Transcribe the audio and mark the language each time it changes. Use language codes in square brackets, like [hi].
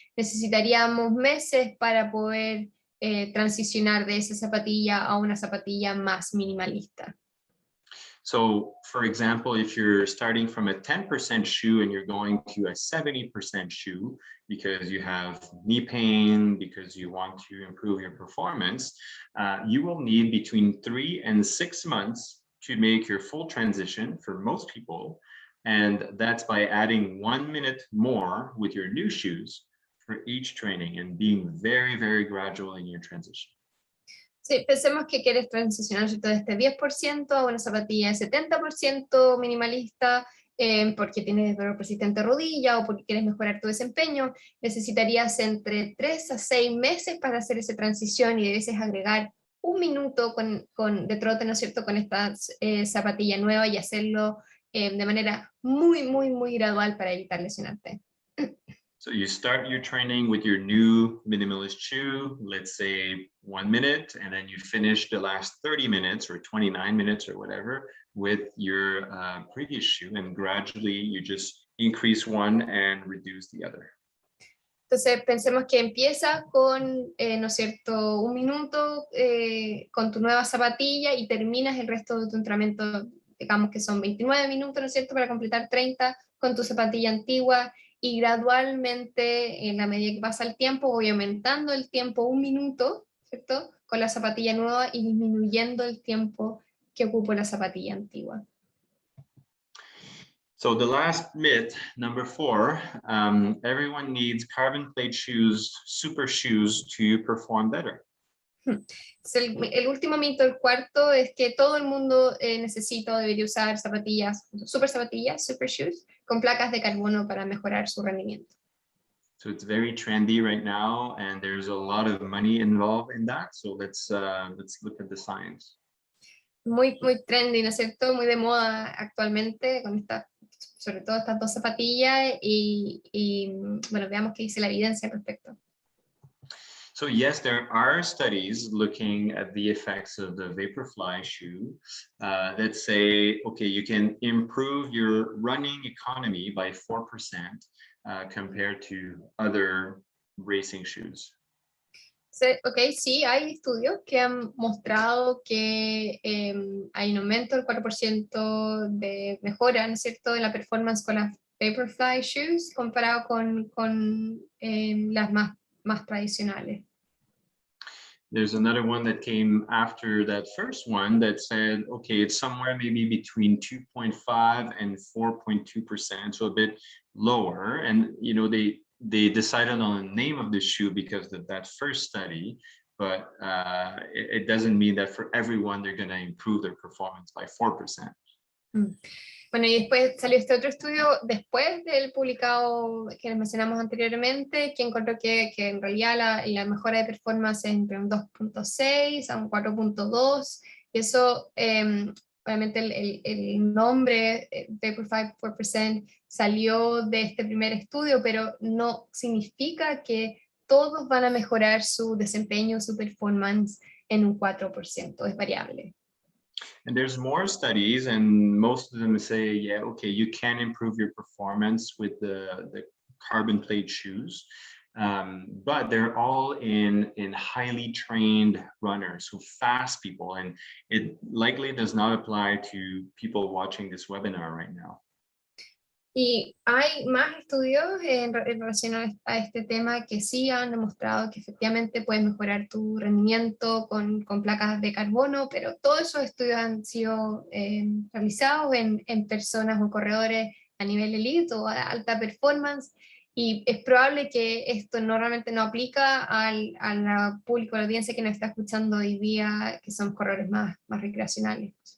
[es] Necesitaríamos meses para poder transicionar de esa zapatilla a una zapatilla más minimalista. [en] So, for example, if you're starting from a 10% shoe and you're going to a 70% shoe because you have knee pain, because you want to improve your performance, you will need between 3 and 6 months to make your full transition for most people. And that's by adding 1 minute more with your new shoes for each training and being very, very gradual in your transition. [es] Sí, pensemos que quieres transicionar, ¿cierto?, de este 10% a una zapatilla de 70% minimalista, porque tienes dolor persistente de rodilla o porque quieres mejorar tu desempeño. Necesitarías entre 3 a 6 meses para hacer esa transición y debes agregar un minuto de trote, ¿no es cierto?, con esta zapatilla nueva y hacerlo de manera muy, muy, muy gradual para evitar lesionarte. [en] So you start your training with your new minimalist shoe, let's say 1 minute, and then you finish the last 30 minutes or 29 minutes or whatever with your previous shoe, and gradually you just increase one and reduce the other. [es] Entonces pensemos que empieza con, ¿no es cierto?, un minuto con tu nueva zapatilla y terminas el resto de tu entrenamiento, digamos que son 29 minutos, ¿no es cierto?, para completar 30 con tu zapatilla antigua, y gradualmente, en la medida que pasa el tiempo, voy aumentando el tiempo un minuto, ¿cierto?, con la zapatilla nueva y disminuyendo el tiempo que ocupo la zapatilla antigua. [en] So the last myth, number 4, everyone needs carbon plate shoes, super shoes to perform better. [es] El último mito, el cuarto, es que todo el mundo necesita o debería usar zapatillas, super shoes, con placas de carbono para mejorar su rendimiento. [en] So it's very trendy right now, and there's a lot of money involved in that. So let's look at the science. [es] Muy, muy trendy, ¿no es cierto? Muy de moda actualmente, con sobre todo estas dos zapatillas, y bueno, veamos qué dice la evidencia al respecto. [en] So yes, there are studies looking at the effects of the Vaporfly shoe that say, okay, you can improve your running economy by 4% compared to other racing shoes. [es] Ok, sí, hay estudios que han mostrado que hay un aumento del 4% de mejora, ¿no es cierto?, en la performance con las Vaporfly shoes comparado con las más tradicionales. [en] There's another one that came after that first one that said, okay, it's somewhere maybe between 2.5 and 4.2%, so a bit lower. And you know, they decided on the name of the shoe because of that first study, but it doesn't mean that for everyone they're going to improve their performance by 4%. [es] Bueno, y después salió este otro estudio después del publicado que les mencionamos anteriormente, que encontró que en realidad la mejora de performance es entre un 2.6 a un 4.2, y eso, obviamente el nombre Vaporfly 4% salió de este primer estudio, pero no significa que todos van a mejorar su desempeño, su performance en un 4%, es variable. [en] And there's more studies, and most of them say, yeah, okay, you can improve your performance with the carbon plate shoes, but they're all in highly trained runners, so fast people, and it likely does not apply to people watching this webinar right now. [es] Y hay más estudios en relación a este tema que sí han demostrado que efectivamente puedes mejorar tu rendimiento con placas de carbono, pero todos esos estudios han sido realizados en personas o corredores a nivel elite o a alta performance, y es probable que esto realmente no aplica al público, a la audiencia que nos está escuchando hoy día, que son corredores más recreacionales.